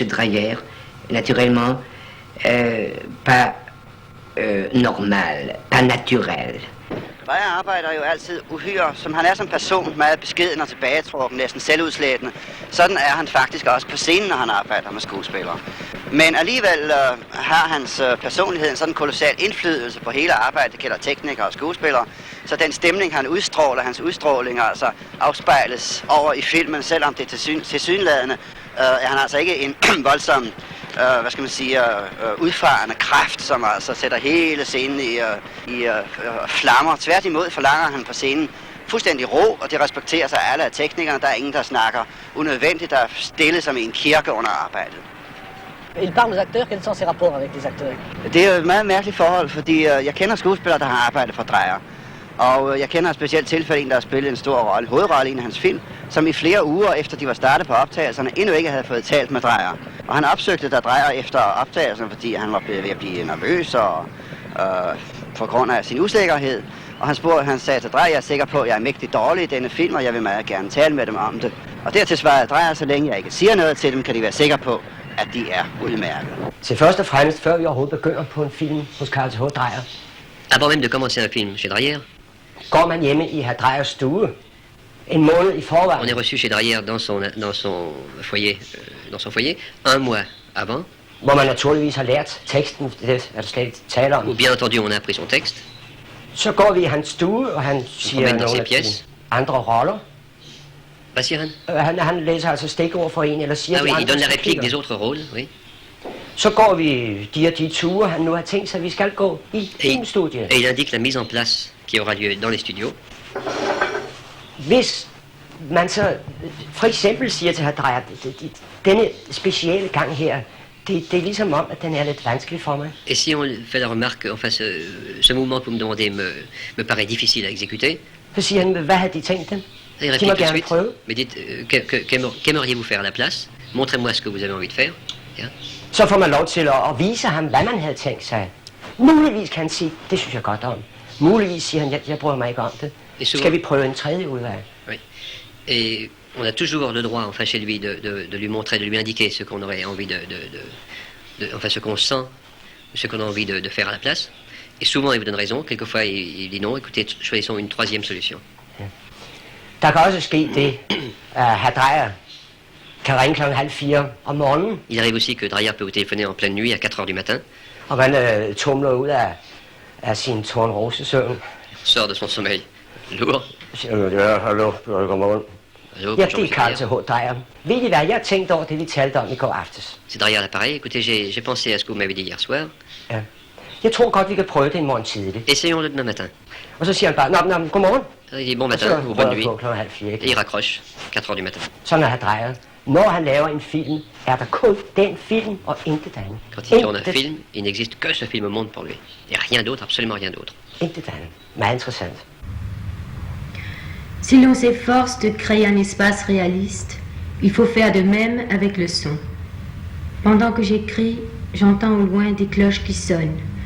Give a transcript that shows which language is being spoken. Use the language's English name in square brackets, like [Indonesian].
[French] Dreyer, naturellement pas normal, pas naturel. [Danish] Dreyer arbejder jo altid uhyre, som han er som person, meget beskeden og tilbagetrukken, næsten selvudslættende. Sådan er han faktisk også på scenen, når han arbejder med skuespillere. Men alligevel har hans personlighed en sådan kolossal indflydelse på hele arbejdet, det gælder teknikere og skuespillere. Så den stemning, han udstråler, hans udstråling altså afspejles over i filmen, selvom det tilsyneladende er han altså ikke en voldsom, hvad skal man sige, udfarende kraft, som altså sætter hele scenen i flammer. Tværtimod forlanger han på scenen fuldstændig ro, og det respekterer sig alle af teknikerne. Der er ingen, der snakker unødvendigt, der er stille som i en kirke under arbejdet. [French] Il parle aux acteurs, quels sont ses rapports avec les acteurs? [Danish] Det er jo et meget mærkeligt forhold, fordi jeg kender skuespillere, der har arbejdet for Dreyer. Og jeg kender et specielt tilfælde, en der har spillet en stor hovedrolle i en af hans film, som i flere uger efter de var startet på optagelserne, endnu ikke havde fået talt med Dreyer. Og han opsøgte der Dreyer efter optagelserne, fordi han var ved at blive nervøs og på grund af sin usikkerhed. Og han sagde til Dreyer, jeg er sikker på, at jeg er mægtig dårlig i denne film, og jeg vil meget gerne tale med dem om det. Og dertil svarede Dreyer, så længe jeg ikke siger noget til dem, kan de være sikre på, at de er udmærket. Til først og fremmest, før vi overhovedet begynder på en film hos Carl Th. Dreyer. [French] Avant même de commencer un film chez Dreyer, [Danish] går man hjemme i herr Dreyers stue en måned i forvejen. [French] On est reçu chez Dreyer dans son foyer, un mois avant. [Danish] Hvor man naturligvis har lært teksten, det er der slet ikke tale om. [French] Ou bien entendu, on a appris son texte. [Danish] Så går vi i hans stue, og han siger nogle af de andre roller. Hvad siger han? Han læser altså stikord for en, eller siger de andre. [French] Il donne la réplique des autres rôles, oui. [Danish] Så går vi de ture, han nu har tænkt sig, at vi skal gå i filmstudiet. [French] Et il indique la mise en place qui aura lieu dans les studios. [Danish] Hvis man så for eksempel siger til herr Dreyer, denne specielle gang her, det er ligesom om, at den er lidt vanskelig for mig. [French] Et si on fait la remarque, enfin ce mouvement que vous me demandez me paraît difficile à exécuter. [Danish] Så siger han, hvad havde de tænkt dem? [French] Il réplique tout de suite, mais dites, qu'aimeriez-vous faire à la place? Montrez-moi ce que vous avez envie de faire. [Danish] Ja. Så får man lov til at vise ham, hvad man havde tænkt sig. Muligvis kan han sige, det synes jeg godt om. Muligvis siger han, jeg bryder mig ikke om det. Skal vi prøve en tredje udvej? [French] Oui. Et on a toujours le droit, enfin chez lui, de lui montrer, de lui indiquer ce qu'on aurait envie enfin ce qu'on sent, ce qu'on a envie de faire à la place. Et souvent il vous donne raison, quelquefois il dit non, écoutez, choisissons une troisième solution. [Danish] Ja. Der kan også ske det, at herr Dreyer kan ringe klokken 3:30 om morgenen. [French] Il arrive aussi que Dreyer peut vous téléphoner en pleine nuit à 4 heures du matin. [Danish] Og man tumler ud af sin Tornrose-søvn. [French] Sort de son sommeil lourd. [Danish] Ja, hallo, godmorgen. Ja, det er Carl Th. Dreyer. Ved I hvad, jeg tænkte over det, vi talte om i går aftes. [French] C'est Dreyer l'appareil. Écoutez, j'ai pensé à ce que vous m'avez dit hier soir. [Danish] Ja. Jeg tror godt, vi kan prøve det i morgen tidligt. [French] Essayons-le demain matin. [Danish] Og så siger han bare, nå, godmorgen. [French] Il dit bon matin, ou bonne nuit. Et il raccroche, 4 heures du matin. [Danish] Sådan er herr Dreyer. Når han laver en film, er der kun den film og intet andet. [French] Quand il tourne un film, il n'existe que ce film au monde pour lui. Il n'y a rien d'autre, absolument rien d'autre. [Danish] Intet andet. Meget interessant. [French] Si l'on s'efforce de créer un espace réaliste, il faut faire de même avec le son. Pendant que j'écris, j'entends au loin des cloches qui sonnent.